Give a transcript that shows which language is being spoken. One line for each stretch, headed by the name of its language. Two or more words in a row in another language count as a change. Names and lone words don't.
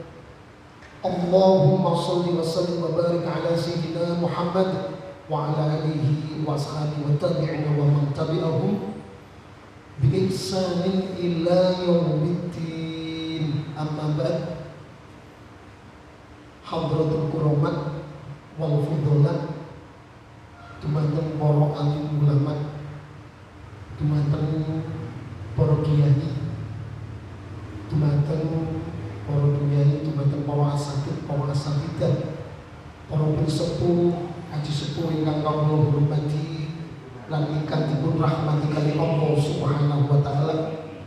Arabic: اللهم صل وسلم وبارك على سيدنا محمد وعلى آله وأصحابه وتابعين ومن تبعهم بإحسان إلى يوم الدين. أما بعد. حضرات الكرام والفضلاء,
Javanese: dumateng para alim ulama, dumateng para kiai, dumateng para kiai, dumateng para asatidz, para asatidzah, para sepuh, haji sepuh ingkang kawula hormati lan ingkang dipun rahmati kalih
Arabic: الله سبحانه وتعالى.